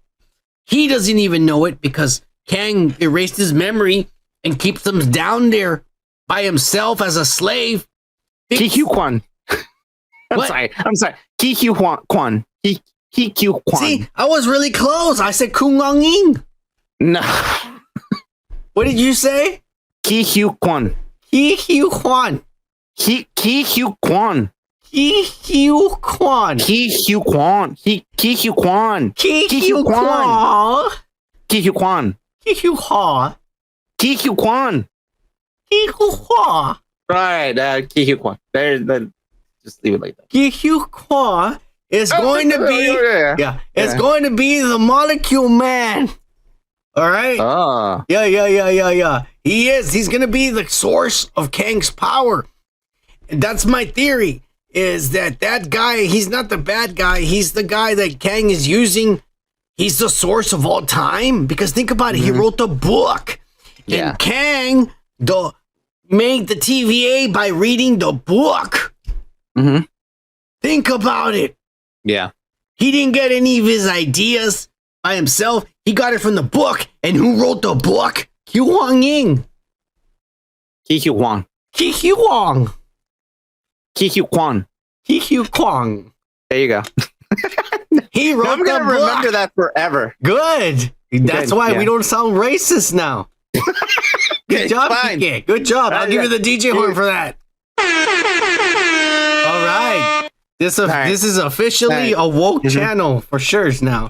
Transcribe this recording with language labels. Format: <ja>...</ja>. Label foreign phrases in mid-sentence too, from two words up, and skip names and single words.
<en>He doesn't even know it because Kang erased his memory and keeps him down there by himself as a slave. Ki Kwan. I'm sorry. Ki Kwan. Ki Kwan. See, I was really close. I said Kung Long Ying. No. What did you say? Ki Kwan. Ki Kwan. Ki Kwan. Ki Kwan. Ki Kwan. Ki Kwan. Ki Kwan. Ki Kwan. Ki Kwan. Ki Kwan. Ki Kwan. Right, Ki Kwan. There, just leave it like that. Ki Kwan is going to be it's going to be the molecule man. All right. Yeah. He is. He's going to be the source of Kang's power. And that's my theory. Is that guy, he's not the bad guy. He's the guy that Kang is using. He's the source of all time. Because think about it. He wrote the book. Yeah. And Kang made the TVA by reading the book. Mm-hmm. Think about it. Yeah. He didn't get any of his ideas by himself. He got it from the book. And who wrote the book? Ki Huang Ying. Ki Huang. Ki Huang. Ki Kwan. Ki Kwang. There you go. He wrote I'm going to remember that forever. Good. That's why we don't sound racist now. Good job, Pinkett. Good job. I'll give you the DJ horn for that. All right. This is officially a woke channel for sure now.</en>